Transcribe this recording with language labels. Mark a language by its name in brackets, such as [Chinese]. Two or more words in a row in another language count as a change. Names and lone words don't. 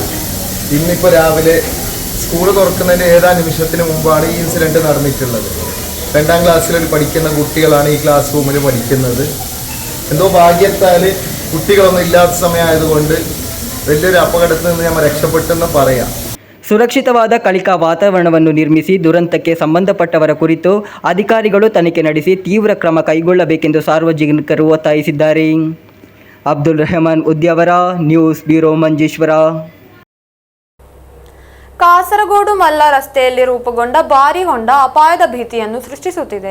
[Malayalam] ഇന്നിപ്പോൾ രാവിലെ സ്കൂൾ തുറക്കുന്നതിൻ്റെ ഏതാനും നിമിഷത്തിന് മുമ്പാണ് ഈ ഇൻസിഡൻറ്റ് നടന്നിട്ടുള്ളത്. 2ാം ക്ലാസ്സിൽ പഠിക്കുന്ന കുട്ടികളാണ് ഈ ക്ലാസ് റൂമിൽ പഠിക്കുന്നത്. എന്തോ ഭാഗ്യത്താൽ കുട്ടികളൊന്നും ഇല്ലാത്ത സമയമായതുകൊണ്ട് വലിയൊരു അപകടത്തിൽ നിന്ന് നമ്മൾ രക്ഷപ്പെട്ടെന്ന് പറയാം. [Kannada] ಸುರಕ್ಷಿತವಾದ ಕಲಿಕಾ ವಾತಾವರಣವನ್ನು ನಿರ್ಮಿಸಿ ದುರಂತಕ್ಕೆ ಸಂಬಂಧಪಟ್ಟವರ ಕುರಿತು ಅಧಿಕಾರಿಗಳು ತನಿಖೆ ನಡೆಸಿ ತೀವ್ರ ಕ್ರಮ ಕೈಗೊಳ್ಳಬೇಕೆಂದು ಸಾರ್ವಜನಿಕರು ಒತ್ತಾಯಿಸಿದ್ದಾರೆ. ಅಬ್ದುಲ್ ರೆಹಮಾನ್ ಉದ್ಯಾವರ, [English] news bureau, [Kannada] ಮಂಜೇಶ್ವರ. ಕಾಸರಗೋಡು ಮಲ್ಲ ರಸ್ತೆಯಲ್ಲಿ ರೂಪುಗೊಂಡ ಭಾರೀ ಹೊಂಡ ಅಪಾಯದ ಭೀತಿಯನ್ನು ಸೃಷ್ಟಿಸುತ್ತಿದೆ.